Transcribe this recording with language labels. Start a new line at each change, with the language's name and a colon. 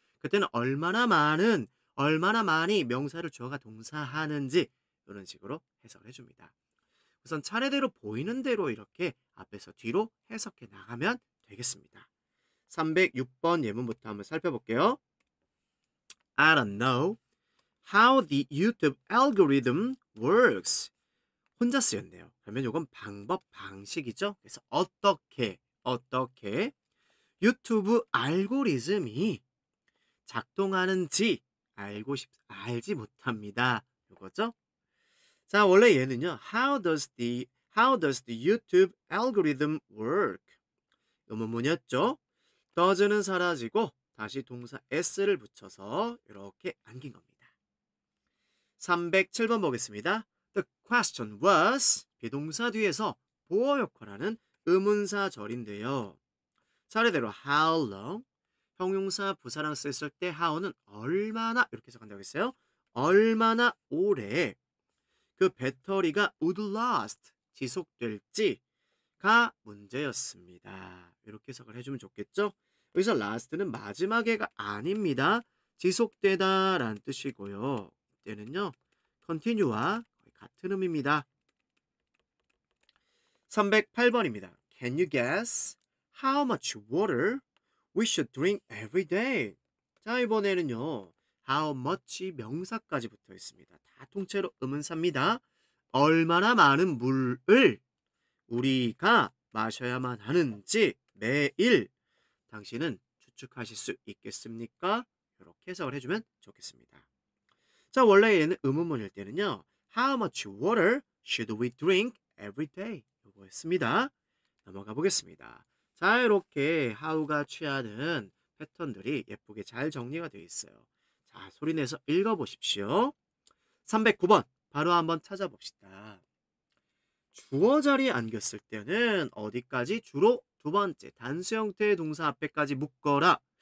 Korean: 그때는 얼마나 많이 명사를 주어가 동사하는지 이런 식으로 해석을 해줍니다. 우선 차례대로 보이는 대로 이렇게 앞에서 뒤로 해석해 나가면 되겠습니다. 306번 예문부터 한번 살펴볼게요.
English: I don't know how the YouTube algorithm works.
Korean: 혼자 쓰였네요. 그러면 이건 방법, 방식이죠. 그래서 어떻게 유튜브 알고리즘이 작동하는지 알지 못합니다. 이거죠. 자, 원래 얘는요.
English: How does the YouTube algorithm work?
Korean: 의문문이었죠. does는 사라지고 다시 동사 s를 붙여서 이렇게 안긴 겁니다. 307번 보겠습니다.
English: The question was
Korean: 비동사 뒤에서 보어 역할하는 의문사절인데요. 차례대로
English: how long,
Korean: 형용사 부사랑 썼을 때 how는 얼마나 이렇게 해석한다고 했어요. 얼마나 오래 그 배터리가
English: would last
Korean: 지속될지가 문제였습니다. 이렇게 해석을 해주면 좋겠죠? 여기서 last는 마지막에가 아닙니다. 지속되다 라는 뜻이고요. 이때는요 continue와 거의 같은 의미입니다. 308번입니다.
English: Can you guess how much water we should drink every day?
Korean: 자, 이번에는요. how much 명사까지 붙어 있습니다. 다 통째로 의문사입니다. 얼마나 많은 물을 우리가 마셔야만 하는지 매일 당신은 추측하실 수 있겠습니까? 이렇게 해석을 해주면 좋겠습니다. 자, 원래 얘는 의문문일 때는요.
English: How much water should we drink every day?
Korean: 요거였습니다. 넘어가 보겠습니다. 자, 이렇게 how가 취하는 패턴들이 예쁘게 잘 정리가 되어 있어요. 자, 소리내서 읽어보십시오. 309번 바로 한번 찾아봅시다. 주어 자리에 안겼을 때는 어디까지? 주로 두 번째 단수 형태의 동사 앞에까지 묶어라.